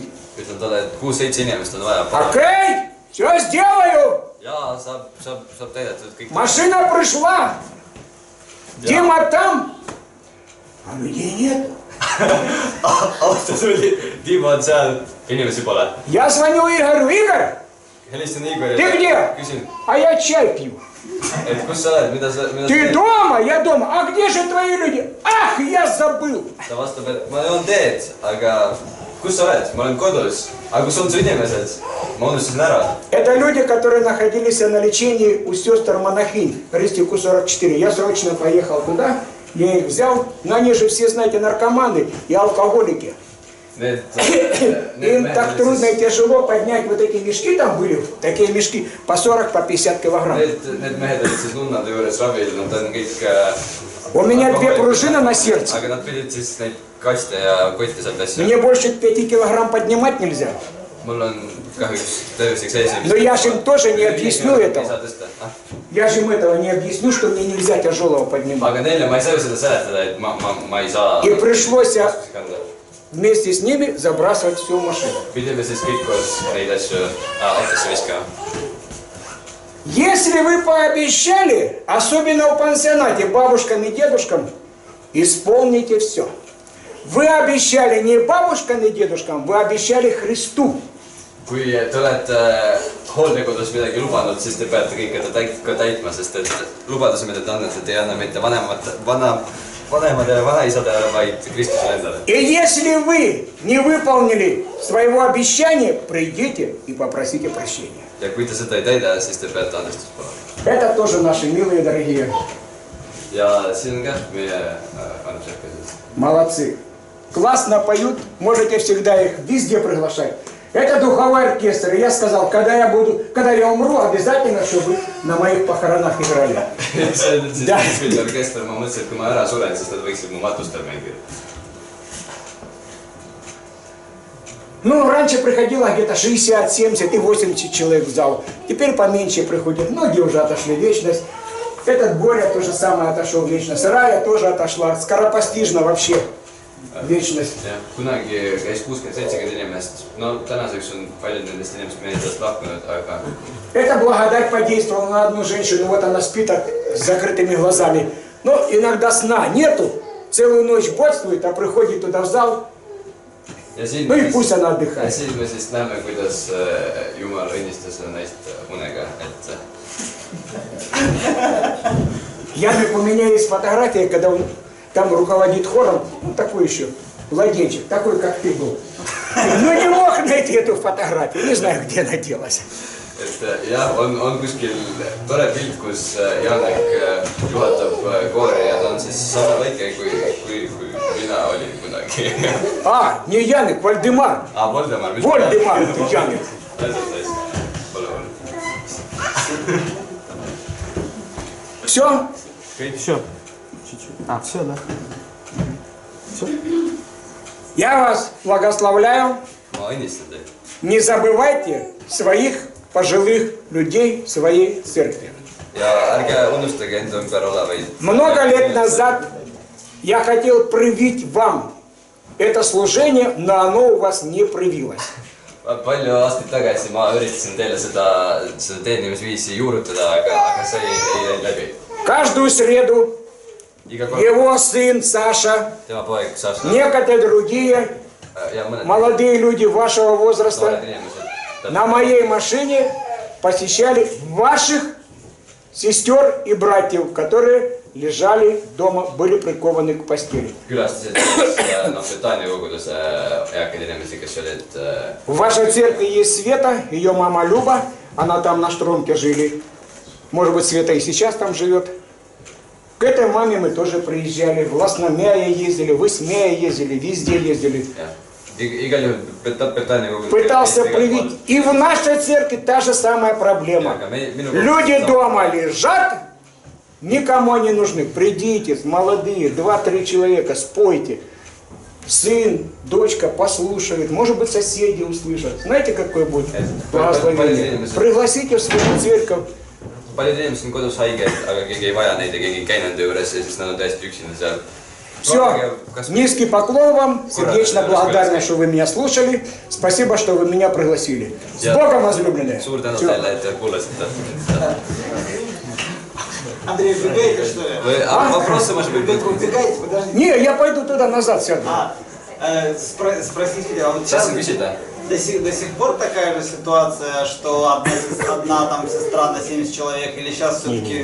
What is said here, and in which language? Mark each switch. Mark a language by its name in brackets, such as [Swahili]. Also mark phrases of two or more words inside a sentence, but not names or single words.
[Estonian] ütlen talle , et 6-7 inimest on vaja . [Russian] Окей, все сделаю. [Estonian] jaa , saab täidetud kõik . [Russian] Машина пришла. Дима там, а людей нет. [Estonian] auto tuli , Dimo on seal , inimesi pole . [Russian] Я звоню Игорю, Игорь, [Estonian] helistan Igorile . [Russian] Ты где? [Estonian] küsin , [Russian] а я чай пью. [Estonian] et kus sa oled , mida [Russian] Ты дома? Я дома. А где же твои люди? Ах, я забыл. [Estonian] ta vastab , et ma joon teed , aga kus sa oled , ma olen kodus , aga kus on su inimesed , ma unustasin ära . [Russian] Это люди, которые находились на лечении у сестер монахинь, Ристику 44. Я срочно поехал туда, я их взял, но они же все, знаете, наркоманы и алкоголики. Им так трудно и тяжело поднять вот эти мешки, там были такие мешки по 40, по 50 килограмм. [Estonian] Need mehed olid siis nunnade juures ravil , nad on kõik [Russian] У меня 2 пружины на сердце. [Estonian] aga nad pidid siis neid kaste ja kotte sealt asja . [Russian] Мне больше 5 килограмм поднимать нельзя. [Estonian] mul on kahjuks tervislik seis . [Russian] Но я же им тоже не объясню этого. Я же им этого не объясню, что мне нельзя тяжелого поднимать. [Estonian] aga neile ma ei saa ju seda seletada , et ma ei saa . [Russian] И пришлось вместе с ними забрасывать всю машину. [Estonian] pidime siis kõik koos neid asju autosse viskama . [Russian] Если вы пообещали, особенно в пансионате, бабушкам и дедушкам, исполните все. Вы обещали не бабушкам и дедушкам, вы обещали Христу. [Estonian] kui te olete hooldekodus midagi lubanud , siis te peate kõike ka täitma , sest et lubaduse , mida te annate , te ei anna mitte vanematele , vanaisadele , vaid Kristusele endale . [Russian] И если вы не выполнили своего обещания, придите и попросите прощения. [Estonian] ja kui te seda ei täida , siis te peate andestust paluma . [Russian] Это тоже наши милые дорогие. [Estonian] ja siin on ka meie annetuse. [Russian] Молодцы. Классно поют, можете всегда их везде приглашать. Это духовой оркестр. И я сказал, когда я умру, обязательно, чтобы на моих похоронах играли. [Estonian] see on siis [Russian] Да. [Estonian] orkester, ma mõtlesin, et kui ma ära suren, siis nad võiksid mu matustel mängida. [Russian] Ну, раньше приходило где-то 60, 70 и 80 человек в зал. Теперь поменьше приходят. Многие уже отошли в вечность. Этот Боря то же самое отошел в вечность. Рая тоже отошла. Скоропостижно вообще в вечность. [Estonian] jah, kunagi käis 60-70 inimest, no tänaseks on paljud nendest inimesest meie seast lahkunud, aga [Russian] Эта благодать подействовала на одну женщину. Вот она спит с закрытыми глазами. Но иногда сна нету. Целую ночь бодствует, а приходит туда в зал. [Estonian] ja siin [Russian] Ну и пусть она отдыхает. [Estonian] siin me siis näeme, kuidas Jumal õnnistas seda naist unega, et [Russian] Яник, у меня есть фотография, когда он там руководит хором, ну такой еще младенчик, такой как ты был. Но не мог найти эту фотографию, не знаю, где она делась. [Estonian] et jah, on kuskil tore pilt, kus Janek juhatab koori ja ta on siis sama väike kui mina olin kunagi. [Russian] А, не Яник, Вальдемар. [Estonian] Voldemar, mis [Russian] Вольдемар, это Яник. Все? Еще. Чуть-чуть. А, все, да? Я вас благословляю. [Estonian] ma õnnistan teid. [Russian] Не забывайте своих пожилых людей в своей церкви. [Estonian] ja ärge unustage enda ümber olevaid. [Russian] Много лет назад я хотел привить вам это служение, но оно у вас не привилось. [Estonian] palju aastaid tagasi ma üritasin teile seda teenimisviisi juurutada, aga see ei läinud läbi. [Russian] Каждую среду [Estonian] iga kord [Russian] его сын Саша, [Estonian] tema poeg Saša [Russian] некоторые другие [Estonian] ja mõned [Russian] молодые люди вашего [Estonian] noored [Russian] возраста [Estonian] inimesed [Russian] на моей машине посещали ваших сестер и братьев, которые лежали дома, были прикованы к постели. [Estonian] külastasid Bretaania koguduse eakaid inimesi, kes olid [Russian] В вашей церкви есть Света, ее мама Люба, она там на Штромке жили. Может быть, Света и сейчас там живет. К этой маме мы тоже приезжали, в Ласномяя ездили, в Исмяя ездили, везде ездили. [Estonian] jah, igal juhul Bretaania kogudus [Russian] Пытался привить. И в нашей церкви та же самая проблема. [Estonian] aga minu [Russian] Люди дома лежат, никому не нужны. Придите, молодые, 2-3 человека, спойте. Сын, дочка послушают, может быть, соседи услышат. Знаете, какое будет благословение? Пригласите в свою церковь. [Estonian] paljud inimesed on kodus haiged, aga keegi ei vaja neid ja keegi ei käi nende juures ja siis nad on täiesti üksinda seal. [Russian] Все, nizkий поклон вам, сердечно благодарна, что вы меня слушали. Спасибо, что вы меня пригласили. С Богом, возлюбленные. [Estonian] suur tänu [Russian] Всё. [Estonian] teile, et te kuulasite. [Russian] Андрей, убегаете, что ли? Vопросы, может быть, будут? Убегаете, подождите. Не, я пойду туда назад сяду. Спросить хотел, вот Сейчас сейчас [Estonian] küsida. [Russian] до сих пор такая же ситуация, что одна там сестра на 70 человек, или сейчас все-таки...